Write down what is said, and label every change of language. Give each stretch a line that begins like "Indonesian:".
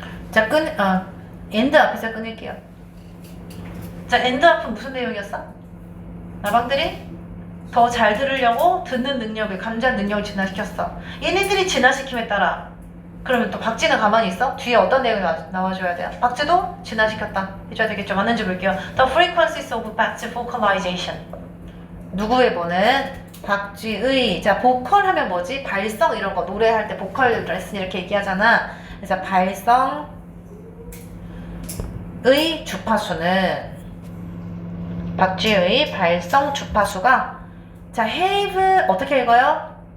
Korean: 자, end 앞에서 끊을게요. 자, end 앞은 무슨 내용이었어? 나방들이 더 잘 들으려고 듣는 능력을, 감지하는 능력을 진화시켰어. 얘네들이 진화시킴에 따라 그러면 또 박쥐는 가만히 있어? 뒤에 어떤 내용이 나와줘야 돼요? 박쥐도 진화시켰다 해줘야 되겠죠? 맞는지 볼게요.
English: The frequencies of bats vocalization.
Korean: 누구의 보는? 박쥐의. 자, 보컬 하면 뭐지? 발성 이런 거 노래할 때 보컬 레슨 이렇게 얘기하잖아. 그래서 발성의 주파수는 박쥐의 발성 주파수가 자, have 어떻게 읽어요?